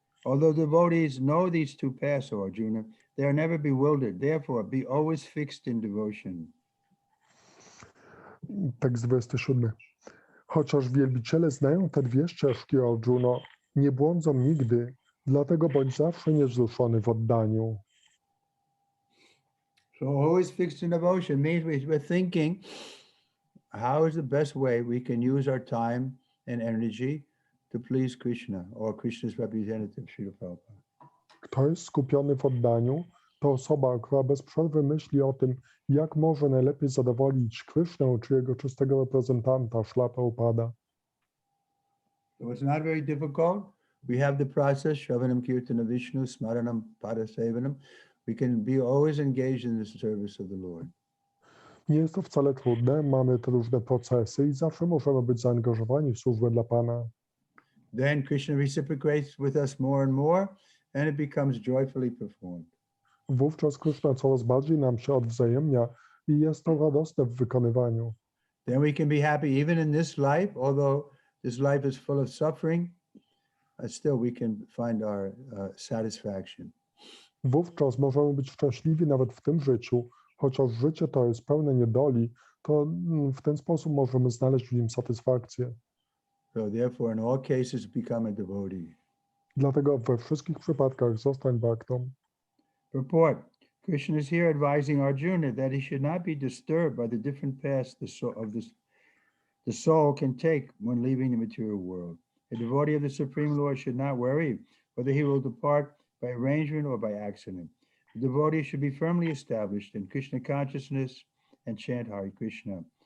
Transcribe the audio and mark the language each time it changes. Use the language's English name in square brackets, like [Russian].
[English] Although devotees know these 2 paths, O Arjuna, they are never bewildered. Therefore, be always fixed in devotion. [Polish] Tekst 27. Chociaż wielbiciele znają te 2 ścieżki, Arjuno, nie błądzą nigdy, dlatego bądź zawsze niewzruszony w oddaniu. [English] So always fixed in devotion means we're thinking, how is the best way we can use our time and energy to please Krishna or Krishna's representative, Srila Prabhupada. [Polish] Kto jest skupiony w oddaniu, to osoba, która bez przerwy myśli o tym, jak może najlepiej zadowolić Krishnę czy jego czystego reprezentanta, Srila Prabhupada. [English] So it's not very difficult. We have the process, [Sanskrit] Shravanam Kirtana Vishnu, Smaranam Padasevanam. [English] We can be always engaged in the service of the Lord. [Polish] Nie jest to wcale trudne, mamy te różne procesy i zawsze możemy być zaangażowani w służbę dla Pana. [English] Then Krishna reciprocates with us more and more, and it becomes joyfully performed. [Polish] Wówczas Krishna coraz bardziej nam się odwzajemnia i jest to radosne w wykonywaniu. [English] Then we can be happy even in this life, although this life is full of suffering, still we can find our satisfaction. [Polish] Wówczas możemy być szczęśliwi nawet w tym życiu, Chociaż życie to jest pełne niedoli, to w ten sposób możemy znaleźć w nim satysfakcję. [English] So therefore, in all cases, become a devotee. [Polish] Dlatego we wszystkich przypadkach zostań bhaktą. [English] Purport. Krishna is here advising Arjuna that he should not be disturbed by the different paths the soul can take when leaving the material world. A devotee of the Supreme Lord should not worry whether he will depart by arrangement or by accident. The devotee should be firmly established in Krishna consciousness and chant Hare Krishna.